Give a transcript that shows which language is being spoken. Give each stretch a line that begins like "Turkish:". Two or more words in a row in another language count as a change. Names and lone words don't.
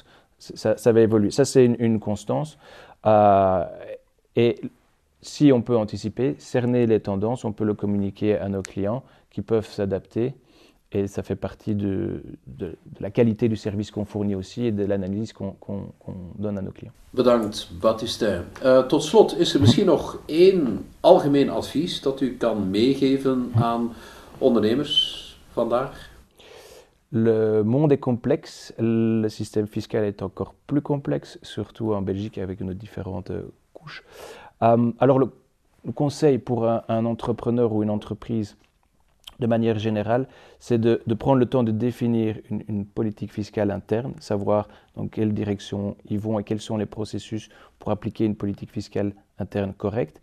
French: Ça va évoluer. Ça, c'est une constance. Et si on peut anticiper, cerner les tendances, on peut le communiquer à nos clients qui peuvent s'adapter. Et ça fait partie de la qualité du service qu'on fournit aussi et de l'analyse qu'on donne à nos clients.
Dutch: Bedankt, Baptiste. Tot slot, is er misschien nog één algemeen advies dat u kan meegeven aan ondernemers vandaag?
French: Le monde est complexe, le système fiscal est encore plus complexe, surtout en Belgique avec nos différentes couches. Alors le conseil pour un entrepreneur ou une entreprise, de manière générale, c'est de prendre le temps de définir une politique fiscale interne, savoir dans quelle direction ils vont et quels sont les processus pour appliquer une politique fiscale interne correcte.